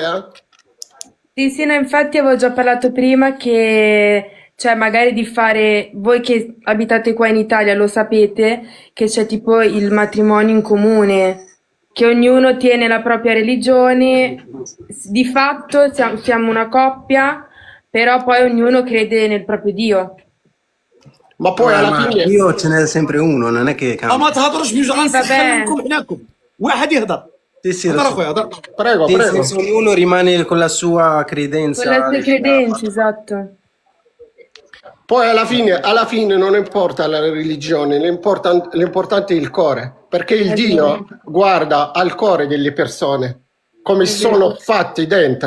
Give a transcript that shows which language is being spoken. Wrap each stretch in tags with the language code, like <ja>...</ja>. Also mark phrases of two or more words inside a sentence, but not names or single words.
<it>Sì, no, infatti avevo già parlato prima che, cioè, magari di fare, voi che abitate qua in Italia lo sapete, che c'è tipo il matrimonio in comune, che ognuno tiene la propria religione, di fatto siamo una coppia, però poi ognuno crede nel proprio Dio. ma poi alla fine io ce n'è sempre uno, non è che cambia.</it> <ar>ما تهضروش بجوج غنسخن</ar> <it>vabbè.</it> <ar>لكم حناكم واحد يهضر</ar> <it>Sì, sì,</it> <ar>هضر</ar> <it>lo so.</it> <ar>اخويا هضر</ar> <it>prego, Nel prego. senso, ognuno rimane con la sua credenza. Con le sue credenze, esatto. Poi alla fine non importa la religione, l'importante è il cuore, perché il Dio guarda al cuore delle persone, come sono fatti dentro.</it>